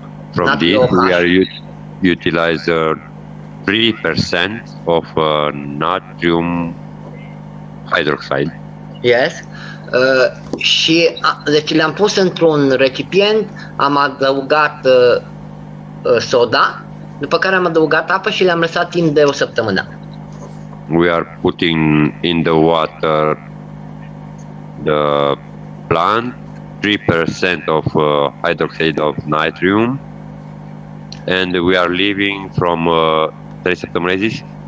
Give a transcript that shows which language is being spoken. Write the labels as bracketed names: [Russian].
[English] From this we are utilize 3% of natrium hydroxide. Yes. [Romanian] Și deci le-am pus într-un recipient, am adăugat soda, după care am adăugat apă și le-am lăsat timp de o săptămână. [English] We are putting in the water the plant 3% of hydroxide of nitrium, and we are leaving from 3 [Romanian] săptămâni, zis?